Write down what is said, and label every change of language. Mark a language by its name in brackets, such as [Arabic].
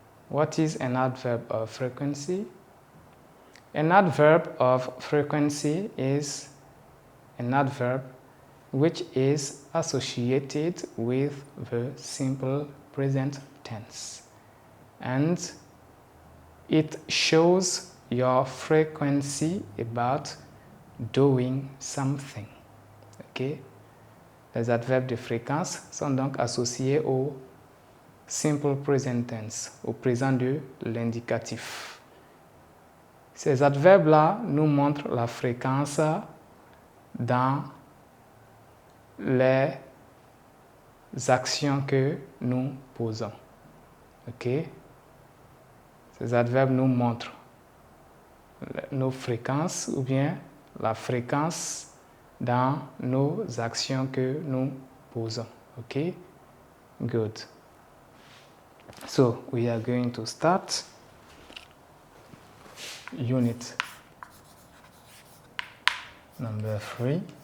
[English] What is an adverb of frequency? An adverb of frequency is an adverb which is associated with the simple present tense, and it shows your frequency about doing something. Okay? [French] Les adverbes de fréquence sont donc associés au simple present tense, au présent de l'indicatif. Ces adverbes-là nous montrent la fréquence dans les actions que nous posons. Ok? Ces adverbes nous montrent nos fréquences ou bien la fréquence dans nos actions que nous posons. [English] Ok? Good. So we are going to start unit number 3.